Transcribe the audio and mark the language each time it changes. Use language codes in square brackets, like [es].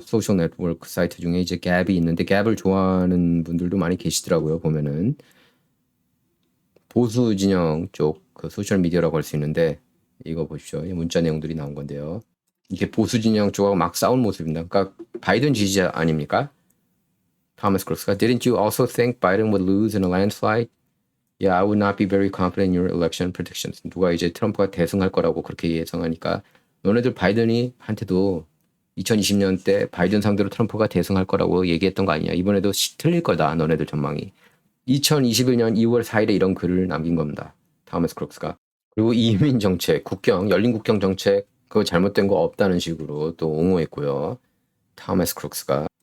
[ko] 소셜 네트워크 사이트 중에 이제 gab이 있는데 gab을 좋아하는 분들도 많이 계시더라고요. 보면은 보수 진영 쪽 그 소셜 미디어라고 할 수 있는데 이거 보십시오. 이 문자 내용들이 나온 건데요. 이게 보수 진영 쪽하고 막 싸운 모습입니다. 그러니까 바이든 지지자 아닙니까? [en] 토마스 크룩스가 Didn't you also think Biden would lose in a landslide? Yeah, I would not be very confident in your election predictions. [ko] 누가 이제 트럼프가 대승할 거라고 그렇게 예상하니까 너네들 바이든이 한테도 2020년 때 바이든 상대로 트럼프가 대승할 거라고 얘기했던 거 아니냐. 이번에도 틀릴 거다. 너네들 전망이. 2021년 2월 4일에 이런 글을 남긴 겁니다. 토마스 크룩스가. 그리고 이민 정책, 국경, 열린 국경 정책 그거 잘못된 거 없다는 식으로 또 옹호했고요. 토마스 크룩스가.